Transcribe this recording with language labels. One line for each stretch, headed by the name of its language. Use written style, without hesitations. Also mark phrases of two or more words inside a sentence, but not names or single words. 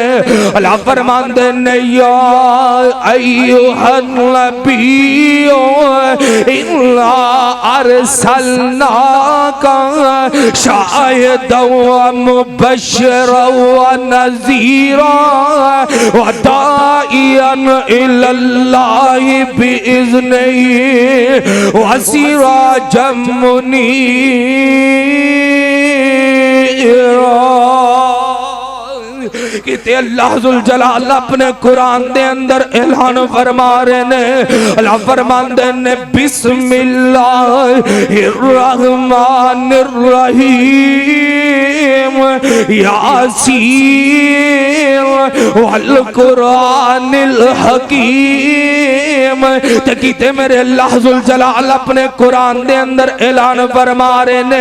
Punjabi: ਅੱਲਾਹ ਫ਼ਰਮਾਂਦੇ ਨੇ
Arabic: يا أيها النبي إنا أرسلناك شاهدا و مبشرا و نذيرا و داعيا إلى الله بإذنه و سراجا منيرا.
Punjabi: ਕਿ ਅੱਲਾਹ ਜ਼ੁਲ ਜਲਾਲ ਆਪਣੇ ਕੁਰਾਨ ਦੇ ਅੰਦਰ ਐਲਾਨ ਫ਼ਰਮਾ ਰਹੇ ਨੇ। ਅੱਲਾਹ ਫ਼ਰਮਾਂਦੇ ਨੇ
Arabic: بسم الله الرحمن الرحيم يس والقرآن الحكيم
Punjabi: ਤੇ ਕੀਤੇ ਮੇਰੇ ਅੱਲਾਹ ਜ਼ੁਲ ਜਲਾਲ ਆਪਣੇ ਕੁਰਾਨ ਦੇ ਅੰਦਰ ਐਲਾਨ ਫ਼ਰਮਾ ਰਹੇ ਨੇ।